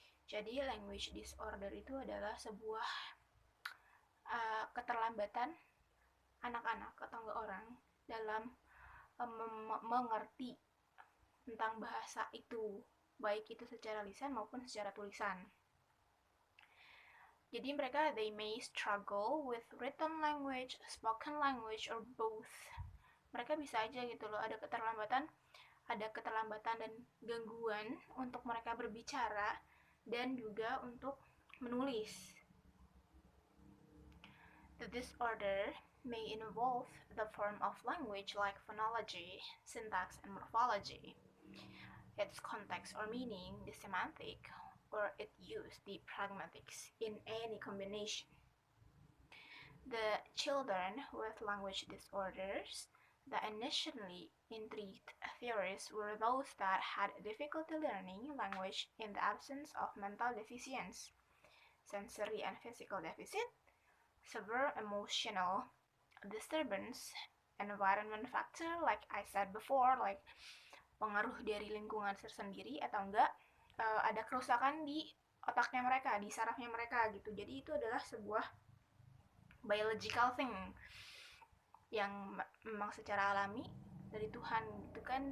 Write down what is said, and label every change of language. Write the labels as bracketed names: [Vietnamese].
[Indonesian] Jadi language disorder itu adalah sebuah keterlambatan anak-anak atau enggak orang dalam mengerti tentang bahasa itu, baik itu secara lisan maupun secara tulisan. Jadi mereka [English] they may struggle with written language, spoken language, or both. [Indonesian] Mereka bisa aja gitu loh, ada keterlambatan dan gangguan untuk mereka berbicara dan juga untuk menulis. [English] The disorder may involve the form of language like phonology, syntax, and morphology, its context or meaning, the semantic, or it use the pragmatics in any combination. The children with language disorders that initially intrigued theorists were those that had difficulty learning language in the absence of mental deficiency, sensory and physical deficit, severe emotional disturbance, environment factor like I said before, like [Indonesian] pengaruh dari lingkungan tersendiri atau enggak ada kerusakan di otaknya mereka, di sarafnya mereka gitu. Jadi itu adalah sebuah biological thing yang memang secara alami dari Tuhan gitu kan.